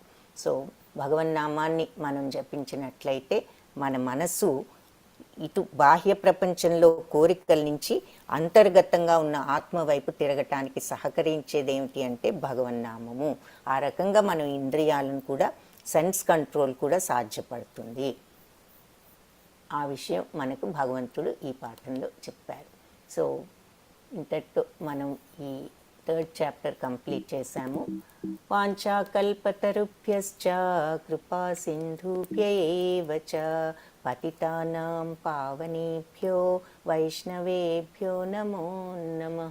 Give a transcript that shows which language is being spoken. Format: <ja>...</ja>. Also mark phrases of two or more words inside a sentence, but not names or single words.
<te>సో భగవన్నామాన్ని మనం జపించినట్లయితే మన మనస్సు ఇటు బాహ్య ప్రపంచంలో కోరికల నుంచి అంతర్గతంగా ఉన్న ఆత్మ వైపు తిరగటానికి సహకరించేది ఏమిటి అంటే భగవన్నామము. ఆ రకంగా మనం ఇంద్రియాలను కూడా</te> <en>sense control</en> <te>కూడా సాధ్యపడుతుంది. ఆ విషయం మనకు భగవంతుడు ఈ పాఠంలో చెప్పారు. సో ఇంతటితో మనం ఈ 3rd</te> <en>chapter complete</en> <te>చేశాము.</te> <sa>వాంఛాకల్పతరుభ్యశ్చ కృపా సింధుభ్య ఏవ చ పతితానాం పావనేభ్యో వైష్ణవేభ్యో నమో నమః.</sa>